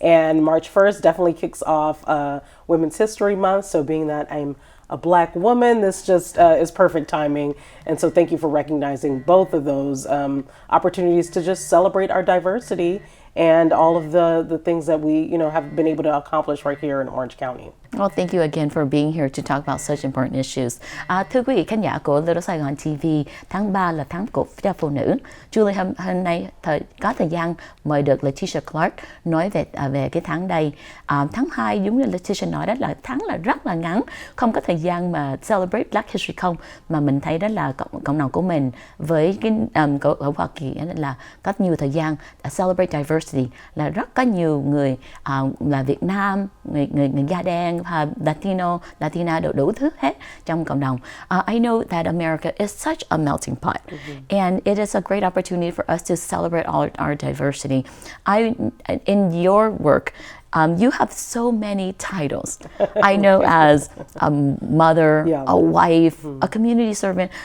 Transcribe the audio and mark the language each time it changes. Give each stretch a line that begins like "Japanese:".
English: And March 1st definitely kicks off Women's History Month, so being that I'm a Black woman, this just is perfect timing. And so thank you for recognizing both of those opportunities to just celebrate our diversity and all of the things that we, have been able to accomplish right here in Orange County. Well, thank you again for being here to talk about such important issues.
Vietnamese: Thưa quý vị khán giả của Little Saigon TV, tháng 3 là tháng của cho phụ nữ. Julie hôm nay có thời gian mời được Leticia Clarke nói về cái tháng đây. Tháng 2 giống như Leticia nói đó là tháng là rất là ngắn, không có thời gian mà
English: celebrate Black History
Vietnamese: không, mà mình thấy đó là cộng đồng của mình với cái ở Hoa Kỳ là có nhiều thời gian
English: celebrate diversity,
Vietnamese: là rất có nhiều người là Việt Nam, người da đen, Latino, Latina, đủ thứ hết trong cộng đồng.
English: I know that America is such a melting pot, and it is a great opportunity for us to celebrate all our diversity. In your work, you have so many titles. I know as a mother, a wife, a community servant.